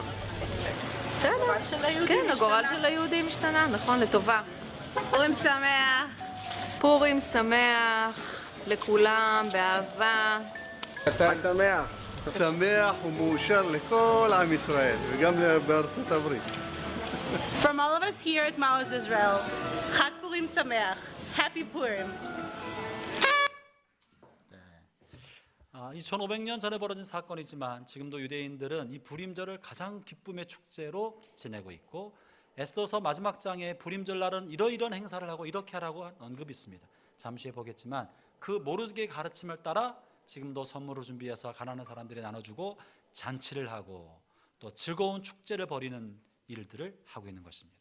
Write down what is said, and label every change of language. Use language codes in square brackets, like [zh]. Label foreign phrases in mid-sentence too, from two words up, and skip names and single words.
[he] הגורל של היהודים כן, הגורל של היהודים השתנה, נכון, לטובה. פורים שמח. פורים שמח לכולם, באהבה. חג שמח. שמח ומאושר לכל עם ישראל, וגם בארצות הברית. [en] From all of us here at Maoz Israel, [he] חג פורים שמח. [en] Happy Purim. [ko] 2500년 전에 벌어진 사건이지만 지금도 유대인들은 이 부림절을 가장 기쁨의 축제로 지내고 있고, 에스더서 마지막 장에 부림절 날은 이러이러한 행사를 하고 이렇게 하라고 언급이 있습니다. 잠시 후에 보겠지만 그 모르드게의 가르침을 따라 지금도 선물을 준비해서 가난한 사람들이 나눠주고 잔치를 하고 또 즐거운 축제를 벌이는 일들을 하고 있는 것입니다.